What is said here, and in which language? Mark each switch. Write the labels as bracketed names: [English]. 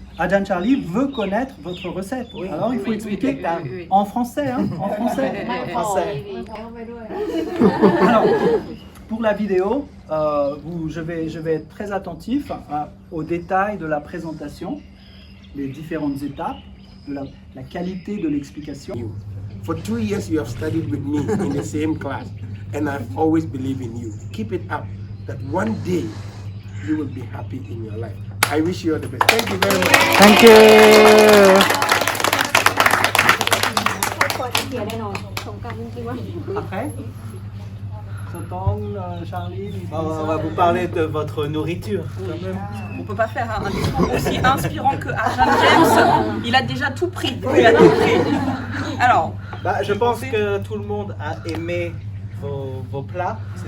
[French] Adjan Charlie veut connaître votre recette. Alors, il faut expliquer en français, hein, en français. Alors, pour la vidéo, je vais être très attentif aux détails de la présentation, les différentes étapes, de la qualité de l'explication. [English] For 2 years, you have studied with me in the same class, and I've always believed in you. Keep it up, that one day you will be happy in your life. I wish you all the best. Thank you very much. thank you เสียแน่นอนสงกรานต์จริงๆว่า [French] Après, Soton, Charlie, On va vous parler de votre nourriture. Quand même. On peut pas faire un discours aussi inspirant que Arjan James. Il a déjà tout pris. Il a tout pris. Alors, Je pense que tout le monde a aimé vos plats.